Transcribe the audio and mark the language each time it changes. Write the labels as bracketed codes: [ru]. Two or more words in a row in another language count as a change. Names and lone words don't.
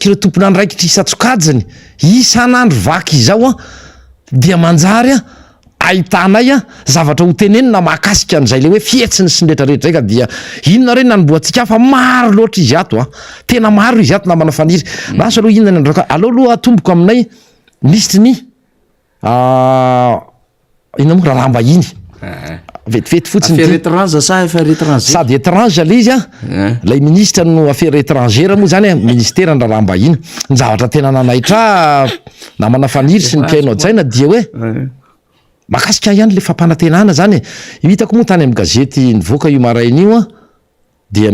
[mg] ireo tompon'andro raikitra isatsokajany isan'andro vaky izao dia manjary ahitanay zavatra ho tenenina mahakasika an'izay le hoe fihetsiny sy nrehetrarehetra zay ka dia inona reny nanomboantsika fa maro loatra izy ato tena maro izy ato namana Faniry lasa aloha inona ny androka aleo aloha atomboko aminay listy ny ina moa raha mbahiny vetivety fotsiny [fr] affaire étrange sa affaire étranger [mg] sady étrange le izy lay ministre no [fr] affaire étrangère [mg] moa zany ministère ny raha mbahiny ny zavatra tena nanahitra namana Faniry sy ny piaino an-tsaina dia hoe mahakasika ihany le fampanantenana zany hitako moa tany amin'ny gazety nivoaka io maraina io a dia